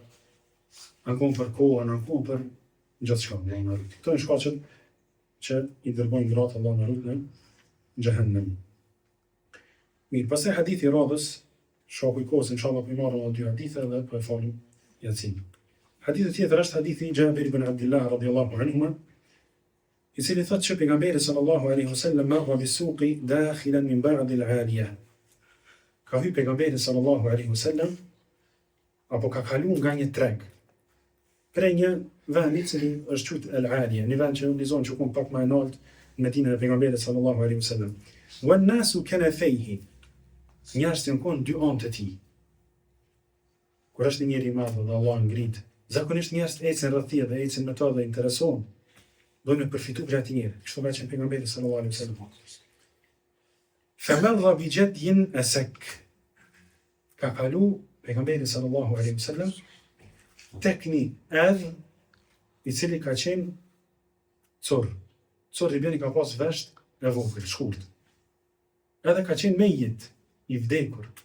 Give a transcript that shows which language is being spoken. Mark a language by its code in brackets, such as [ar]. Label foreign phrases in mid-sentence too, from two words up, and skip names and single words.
[sq] Ankohen për kohën, ankohen për gjithçka. Këto janë shkaqet që i dërgojnë gratë Allah na ruajt në xhehenem. Mirë, pastaj hadithi i radhës, shoku i kohës, inshallah po i marrëm ato dy hadithe dhe po e falim Yatsin. Hadithi tjetër është hadithi i Jabir ibn Abdullah [ar] رضي الله عنهما, [sq] i cili thotë që pejgamberi [ar] صلى الله عليه وسلم مر بالسوق داخلا من بعض العالية. [sq] Ka hyrë pejgamberi [ar] صلى الله عليه وسلم [sq] apo ka kaluar nga një treg prej një vendi i cili është quajtur al-'aliyah, një vend që në zonë që ku pak më e lartë në Medinën e pejgamberit [ar] صلى الله عليه وسلم. والناس كنفتيه. [sq] Njerëzit janë konë dy anë të tij. Kur është një njeri i madh dhe Allah ngrit, zakonisht njerëzit ecën rreth tij dhe ecën me to dhe interesohen. Dojnë me përfitu për ati njeri. Kështu ka qenë pejgamberi [ar] صلى الله عليه وسلم. فمر بجدي أسك. [sq] Ka kalu pejgamberi [ar] صلى الله عليه وسلم [sq] tek një err i cili ka qenë cor. Cor i bjeni ka pas vesht e vogël, shkurt. Edhe ka qenë mejit, i vdekur.